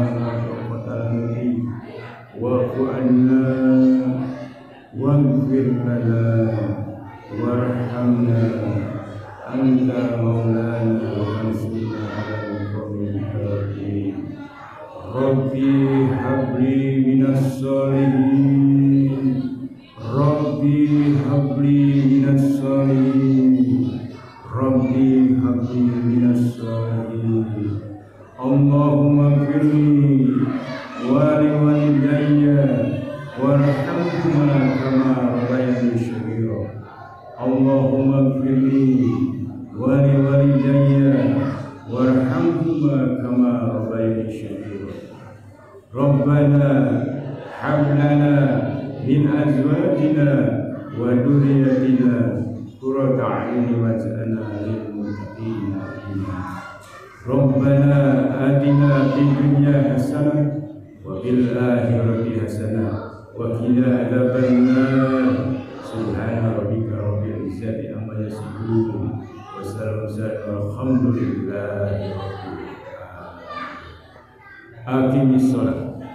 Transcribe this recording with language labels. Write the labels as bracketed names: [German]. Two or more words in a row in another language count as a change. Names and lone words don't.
[Arabic] لا طاقة لنا به واعف عنا واغفر لنا وارحمنا أنت مولانا وانصرنا على القوم الكافرين. رب هب لي من الصالحين رب هب لي من الصالحين رب هب لي من الصالحين. اللهم اغفر لي ولوالدي وارحمهما كما ربياني صغيرا. اللهم اغفر لي ولوالدي وارحمهما كما ربياني صغيرا. ربنا هب لنا من أزواجنا وذرياتنا قرة أعين واجعلنا للمتقين إماما. ربنا آتنا في الدنيا حسنة وفي الآخرة حسنة وقنا عذاب النار. سبحان ربك رب العزة عما يصفون وسلام الحمد لله رب العالمين. أقم الصلاة.